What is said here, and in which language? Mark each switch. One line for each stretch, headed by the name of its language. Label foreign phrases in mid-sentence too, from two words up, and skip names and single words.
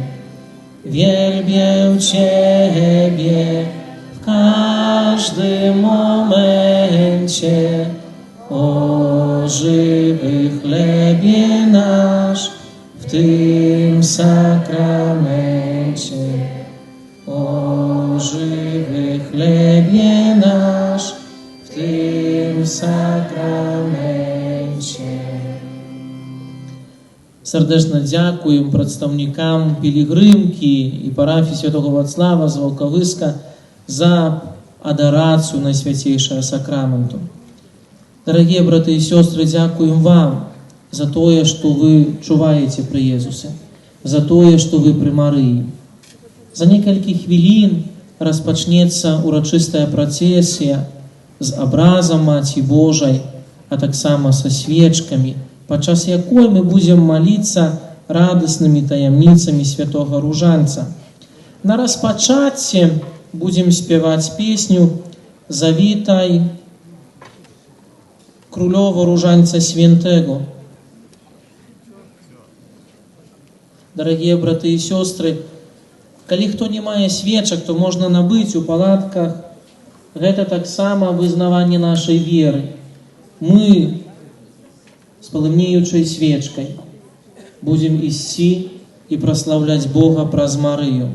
Polish: Wielbię Ciebie w każdym momencie, o żywy chlebie nasz w tym sakramencie. O żywy chlebie nasz w tym sakramencie.
Ukrainian: Сердечно дякуємо представникам Пілігримки і парафії Святого Вацлава з Волковиска за адорацию Найсвятейшего Сакраменту.
Russian: Дорогие браты и сестры, дякуем вам за то, что вы чуваете при Иисусе, за то, что вы при Марии. За несколько
Belarusian: хвилин распачнецца урачыстая працэсія з абразам Маці Божай, а таксама са свечкамі, падчас якой мы будзем маліцца радаснымі таямніцамі святога ружанца. На распачатце будзем спяваць песню «Завітай крólоwo różańca świętego».
Russian: Дорогие браты и сестры,
Belarusian: калі хто не мае свечак, то можна набыць у палатках. Гэта таксама вызнаванне нашай веры. Мы з палымнеючай свечкай будзем ісці і праслаўляць Бога праз Марыю.